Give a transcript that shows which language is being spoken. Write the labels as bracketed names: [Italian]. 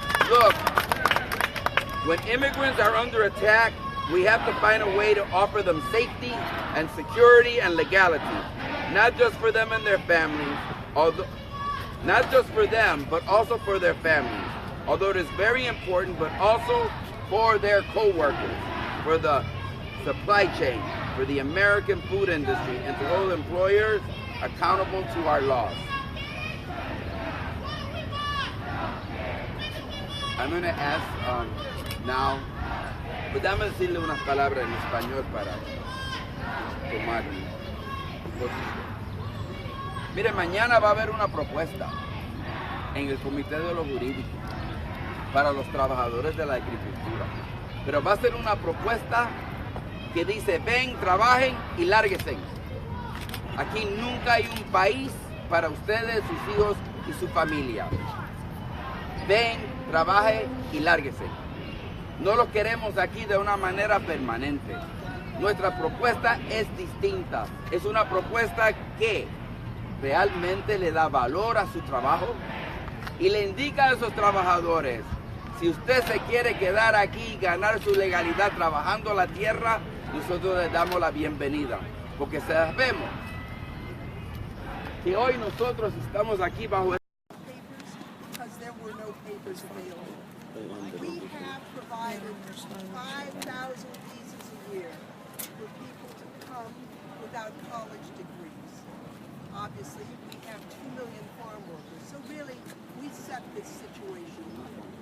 [English] Look, when immigrants are under attack, we have to find a way to offer them safety and security and legality, not just for them and their families, not just for them, but also for their families. Although it is very important, but also for their co-workers, for the supply chain, for the American food industry, and to hold employers accountable to our laws. I'm going to ask now, [Spanish] pues dame decirle unas palabras en español para tomar posición. Mire, mañana va a haber una propuesta en el Comité de los Jurídicos para los trabajadores de la agricultura. Pero va a ser una propuesta que dice, ven, trabajen y lárguense. Aquí nunca hay un país para ustedes, sus hijos y su familia. Ven, trabaje y lárguense. No los queremos aquí de una manera permanente. Nuestra propuesta es distinta. Es una propuesta que realmente le da valor a su trabajo y le indica a esos trabajadores, si usted se quiere quedar aquí y ganar su legalidad trabajando la tierra, nosotros les damos la bienvenida. Porque sabemos que hoy nosotros estamos aquí bajo [English] because there were no papers available. We have provided 5,000 visas a year for people to come without college degrees. Obviously, we have 2 million farm workers, so really, we set this situation up.